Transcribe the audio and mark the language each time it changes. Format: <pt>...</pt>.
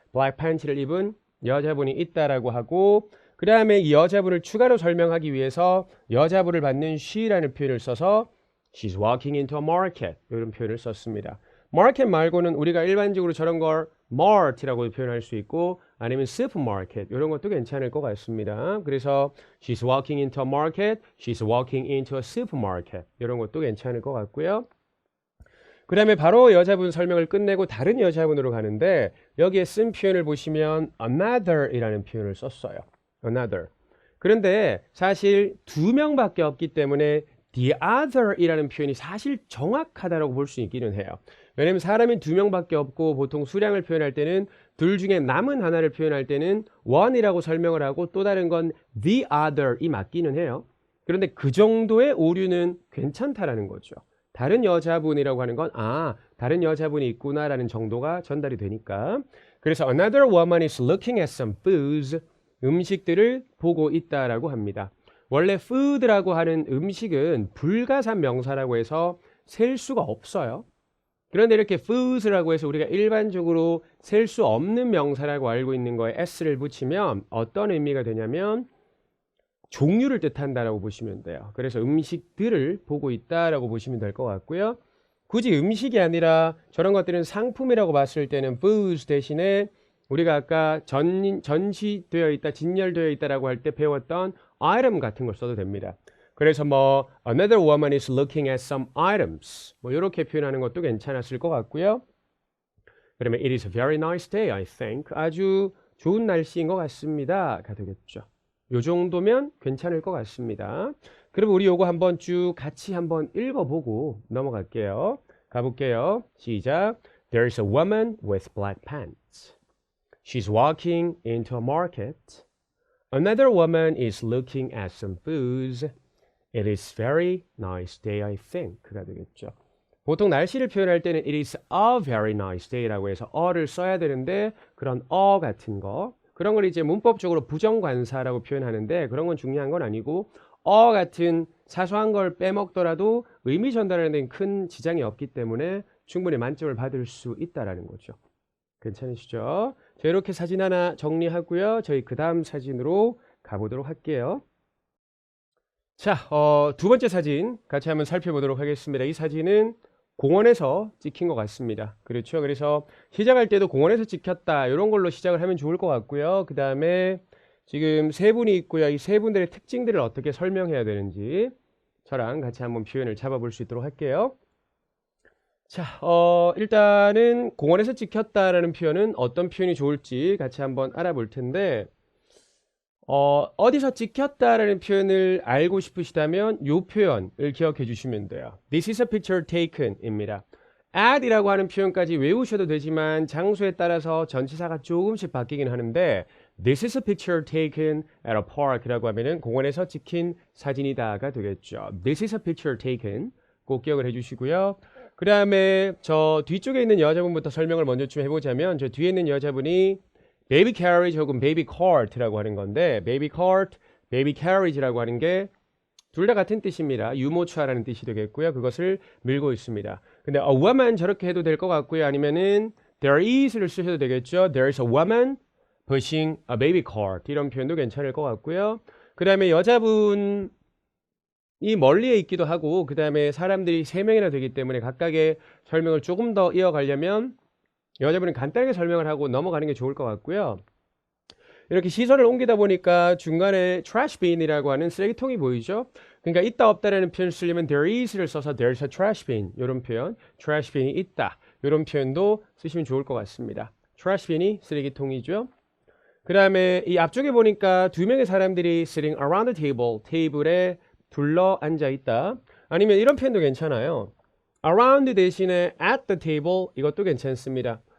<ko>black pants를 입은 여자분이 있다라고 하고 그 다음에 이 여자분을 추가로 설명하기 위해서 여자분을 받는 she라는 표현을 써서</ko> <en>She's walking into a market</en> <ko>이런 표현을 썼습니다. market 말고는 우리가 일반적으로 저런 걸 mart라고 표현할 수 있고 아니면 supermarket 이런 것도 괜찮을 것 같습니다.</ko> <en>그래서 she's walking into a market, she's walking into a supermarket</en> <ko>이런 것도 괜찮을 것 같고요. 그 다음에 바로 여자분 설명을 끝내고 다른 여자분으로 가는데 여기에 쓴 표현을 보시면 another이라는 표현을 썼어요.</ko> <en>another.</en> <ko>그런데 사실 두 명밖에 없기 때문에 the other이라는 표현이 사실 정확하다고 볼 수 있기는 해요. 왜냐면 사람이 두 명밖에 없고 보통 수량을 표현할 때는 둘 중에 남은 하나를 표현할 때는 one이라고 설명을 하고 또 다른 건 the other이 맞기는 해요. 그런데 그 정도의 오류는 괜찮다라는 거죠. 다른 여자분이라고 하는 건 다른 여자분이 있구나라는 정도가 전달이 되니까.</ko> <en>그래서 another woman is looking at some foods.</en> <ko>음식들을 보고 있다라고 합니다. 원래 food라고 하는 음식은 불가산 명사라고 해서 셀 수가 없어요. 그런데 이렇게 foods라고 해서 우리가 일반적으로 셀 수 없는 명사라고 알고 있는 거에 s를 붙이면 어떤 의미가 되냐면 종류를 뜻한다라고 보시면 돼요. 그래서 음식들을 보고 있다라고 보시면 될 것 같고요. 굳이 음식이 아니라 저런 것들은 상품이라고 봤을 때는 foods 대신에 우리가 아까 전시되어 있다, 진열되어 있다라고 할 때 배웠던 item 같은 걸 써도 됩니다. 그래서 뭐</ko> <en>another woman is looking at some items</en> <ko>뭐 이렇게 표현하는 것도 괜찮았을 것 같고요.</ko> <en>그러면 it is a very nice day, I think.</en> <ko>아주 좋은 날씨인 것 같습니다가 되겠죠. 요 정도면 괜찮을 것 같습니다. 그럼 우리 요거 한번 쭉 같이 한번 읽어보고 넘어갈게요. 가볼게요. 시작.</ko> <en>There's a woman with black pants. She's walking into a market. Another woman is looking at some foods. It is very nice day, I think.</en> <ko>가 되겠죠. 보통 날씨를 표현할 때는</ko> <en>it is a very nice day</en> <ko>라고 해서 어를 써야 되는데 그런 같은 거 그런 걸 이제 문법적으로 부정관사라고 표현하는데 그런 건 중요한 건 아니고 같은 사소한 걸 빼먹더라도 의미 전달하는 데는 큰 지장이 없기 때문에 충분히 만점을 받을 수 있다라는 거죠. 괜찮으시죠? 자, 이렇게 사진 하나 정리하고요. 저희 그 다음 사진으로 가보도록 할게요. 자, 두 번째 사진 같이 한번 살펴보도록 하겠습니다. 이 사진은 공원에서 찍힌 것 같습니다. 그렇죠? 그래서 시작할 때도 공원에서 찍혔다 이런 걸로 시작을 하면 좋을 것 같고요. 그 다음에 지금 세 분이 있고요. 이 세 분들의 특징들을 어떻게 설명해야 되는지 저랑 같이 한번 표현을 잡아볼 수 있도록 할게요. 자, 일단은 공원에서 찍혔다라는 표현은 어떤 표현이 좋을지 같이 한번 알아볼 텐데 어디서 찍혔다라는 표현을 알고 싶으시다면 이 표현을 기억해 주시면 돼요.</ko> <en>This is a picture taken</en> <ko>입니다. at이라고 하는 표현까지 외우셔도 되지만 장소에 따라서 전치사가 조금씩 바뀌긴 하는데</ko> <en>This is a picture taken at a park</en> <ko>이라고 하면은 공원에서 찍힌 사진이다가 되겠죠.</ko> <en>This is a picture taken</en> <ko>꼭 기억을 해 주시고요. 그 다음에 저 뒤쪽에 있는 여자분부터 설명을 먼저 좀 해보자면 저 뒤에 있는 여자분이 baby carriage 혹은 baby cart라고 하는 건데 baby cart, baby carriage라고 하는 게 둘 다 같은 뜻입니다. 유모차라는 뜻이 되겠고요. 그것을 밀고 있습니다. 근데 a woman 저렇게 해도 될 것 같고요. 아니면은 there is를 쓰셔도 되겠죠.</ko> <en>There is a woman pushing a baby cart</en> <ko>이런 표현도 괜찮을 것 같고요. 그 다음에 여자분이 멀리에 있기도 하고 그 다음에 사람들이 3명이나 되기 때문에 각각의 설명을 조금 더 이어가려면 여자분은 간단하게 설명을 하고 넘어가는 게 좋을 것 같고요. 이렇게 시선을 옮기다 보니까 중간에 trash bin이라고 하는 쓰레기통이 보이죠? 그러니까 있다 없다라는 표현을 쓰려면 there is를 써서</ko> <en>there's a trash bin</en> <ko>이런 표현, trash bin이 있다 이런 표현도 쓰시면 좋을 것 같습니다. trash bin이 쓰레기통이죠. 그 다음에 이 앞쪽에 보니까 2명의 사람들이</ko> <en>sitting around the table,</en> <ko>테이블에 둘러 앉아 있다. 아니면 이런 표현도 괜찮아요. around 대신에</ko> <en>at the table</en> <ko>이것도 괜찮습니다.</ko>